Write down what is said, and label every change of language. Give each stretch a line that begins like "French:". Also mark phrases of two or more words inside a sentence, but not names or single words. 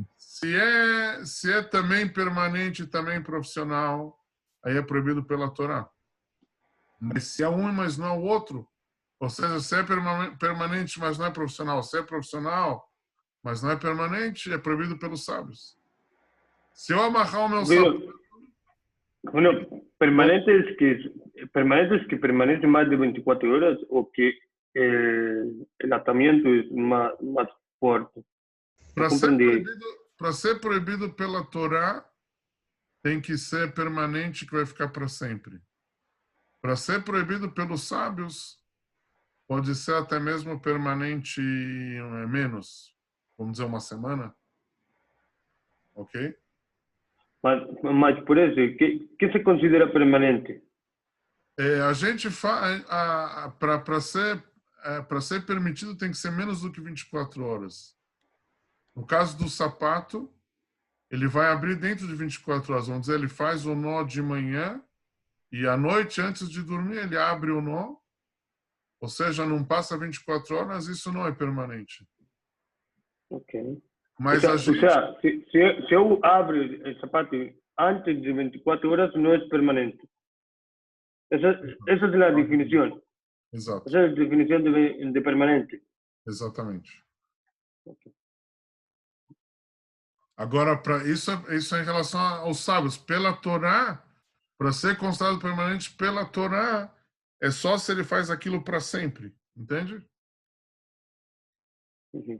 Portuguese: Se é também permanente e também profissional, aí é proibido pela Torá. Mas se é um, mas não é o outro, ou seja, se é permanente, mas não é profissional, se é profissional, mas não é permanente, é proibido pelos sábios. Se eu amarrar o meu sapato...
Spanish: Bueno, permanentes que permanecen más de 24 horas o que el atamiento es más fuerte.
Portuguese: Para ser proibido pela Torá, tem que ser permanente, que vai ficar para sempre. Para ser proibido pelos sábios, pode ser até mesmo permanente menos, vamos dizer uma semana. Ok?
Spanish: Mas por eso, ¿qué se considera permanente?
Portuguese: A gente faz para ser permitido tem que ser menos do que 24 horas. No caso do sapato, ele vai abrir dentro de 24 horas. Vamos dizer, ele faz o nó de manhã e à noite, antes de dormir, ele abre o nó. Ou seja, não passa 24 horas, isso não é permanente. Ok. Mas
Spanish: o sea,
Portuguese: se eu abro o sapato antes de 24 horas, não é permanente.
Spanish: Esa es la definición.
Portuguese: Exato.
Spanish: Esa es la definición de permanente.
Portuguese: Exatamente. Okay. Agora, para isso é em relação aos sábios. Pela Torá, para ser considerado permanente pela Torá, é só se ele faz aquilo para sempre. Entende? Uhum.